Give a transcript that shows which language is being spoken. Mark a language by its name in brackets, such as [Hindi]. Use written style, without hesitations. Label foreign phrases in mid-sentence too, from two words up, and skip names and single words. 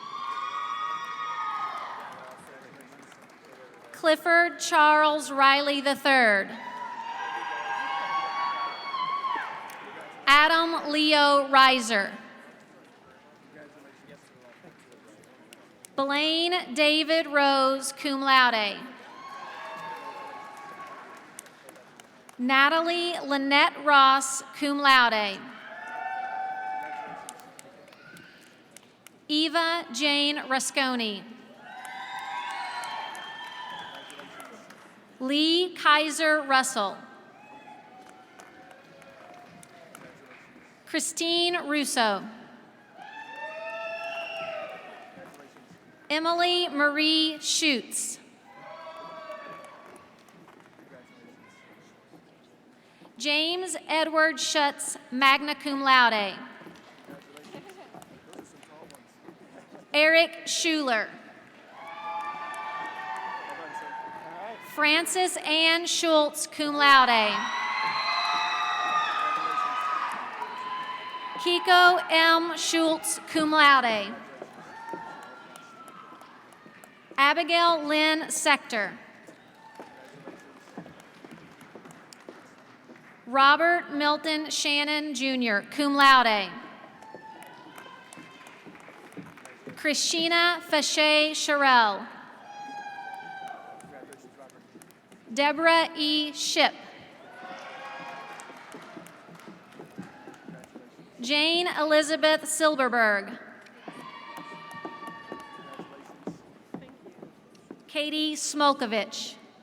[English] Clifford Charles Riley III. Adam Leo Reiser. Blaine David Rose, [Latin] cum laude. [English] Natalie Lynette Ross, [Latin] cum laude. [English] Eva Jane Rasconi. Lee Kaiser Russell. Christine Russo. Emily Marie Schutz. James Edward Schutz, [Latin] magna cum laude. [English] Eric Schuler. Frances Ann Schultz, [Latin] cum laude. [English] Kiko M. Schultz, [Latin] cum laude. [English] Abigail Lynn Sector. Robert Milton Shannon, Jr., [Latin] cum laude. [English] Christina Fache Sherrill. Deborah E. Ship. Jane Elizabeth Silberberg. Katie Smolkovich.